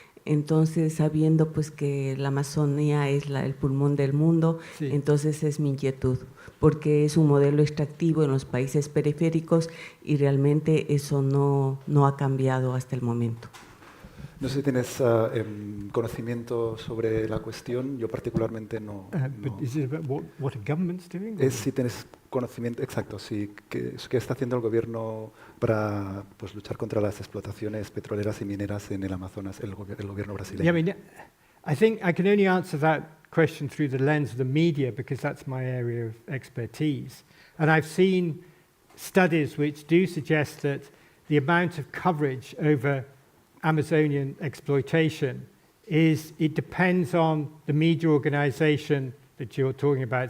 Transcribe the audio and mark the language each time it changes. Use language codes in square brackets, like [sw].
[es] Entonces, sabiendo pues que la Amazonía es el pulmón del mundo, sí. Entonces es mi inquietud, porque es un modelo extractivo en los países periféricos y realmente eso no ha cambiado hasta el momento. No sé si tienes conocimiento sobre la cuestión. Yo particularmente no. [en] But is it about what a government's doing? [es] Es si tienes conocimiento, exacto, sí, qué está haciendo el gobierno para pues, luchar contra las explotaciones petroleras y mineras en el Amazonas, el gobierno brasileño. [en] Yeah, I mean, I think I can only answer that question through the lens of the media because that's my area of expertise. And I've seen studies which do suggest that the amount of coverage over Amazonian exploitation it depends on the media organization that you're talking about.